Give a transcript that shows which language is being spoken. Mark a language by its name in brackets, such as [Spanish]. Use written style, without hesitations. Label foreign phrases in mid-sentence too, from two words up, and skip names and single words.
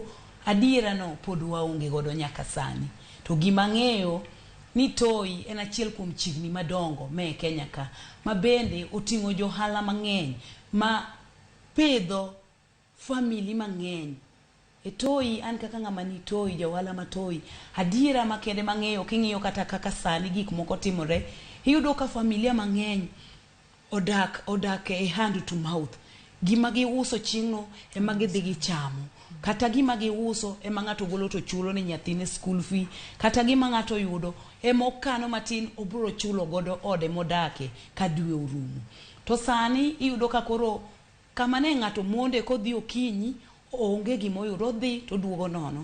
[Luo (Kenya and Tanzania)] Adiera no pod waonge godo nyaka sani. To gima ng'eyo ni Toi en achiel kuom chirni madongo me Kenya ka ma bende oting'o jo-ohala mang'eny ma pedho family mang'eny. E Toi an kaka ng'ama ni Toi ja-ohala ma Toi adiera makende mang'eyo king'iyo kata kaka sani gik moko timore iyudo ka familia mang'eny odak e [English] hand to mouth. [Luo (Kenya and Tanzania)] Gima giuso ching'o ema gidhi gichamo. Kata gima giuso ema ng'ato golo to chulo ni nyathine school fee. Kata gima ng'ato yudo ema okano matin obro chulo godo ode modake ka dwe orumo. To sani iyudo ka koro kama ne ng'ato monde kodhi okinyi onge gimoyudo odhi to duogo nono.